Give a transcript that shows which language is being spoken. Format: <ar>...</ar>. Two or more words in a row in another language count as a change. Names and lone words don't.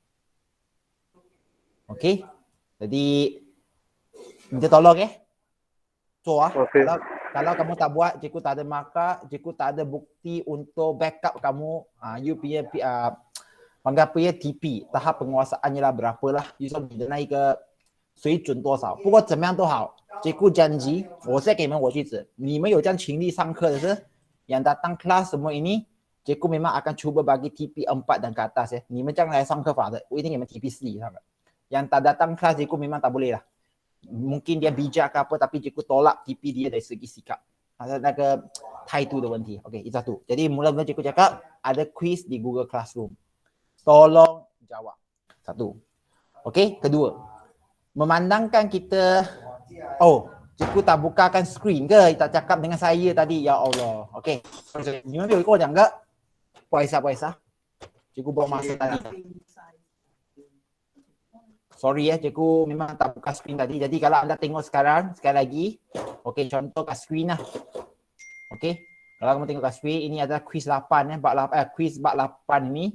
<ms>Okey. Jadi minta tolong Okay. Kalau kamu tak buat, cikgu tak ada markah, cikgu tak ada bukti untuk backup kamu. You punya panggil apa TP tahap penguasaannya lah berapalah.</ms> <zh>You 说你的那一个水准多少。不过怎么样都好，</zh> <ms>cikgu janji，</ms> <zh>我再给你们我句子，你们有这样勤力上课的是 ，</zh> <ms>yang datang kelas semua ini cikgu memang akan cuba bagi TP 4 dan ke atas ya.</ms> <zh>你们将来上课法的，我一定给你们 TP 4</zh> <ms>Yang tak datang kelas cikgu memang tak boleh lah. Mungkin dia bijak ke apa tapi cikgu tolak TP dia dari segi sikap.</ms> <zh>Ada 那个态度的问题.</zh> <ms>Okey, itu satu. Jadi mula-mula cikgu cakap ada quiz di Google Classroom. Tolong jawab. Satu. Okey, kedua. Memandangkan kita cikgu tak bukakan skrin ke? Tak cakap dengan saya tadi. Ya Allah. Okey.</ms> <zh>你们没有跟我讲个不好意思</zh> <ms>cikgu buang masa tadi. Sorry cikgu memang tak buka skrin tadi. Jadi kalau anda tengok sekarang, sekali lagi. Okey, contoh kat skrin lah. Okey. Kalau kamu tengok kat skrin, ini adalah quiz 8 quiz bab 8 ini.</ms>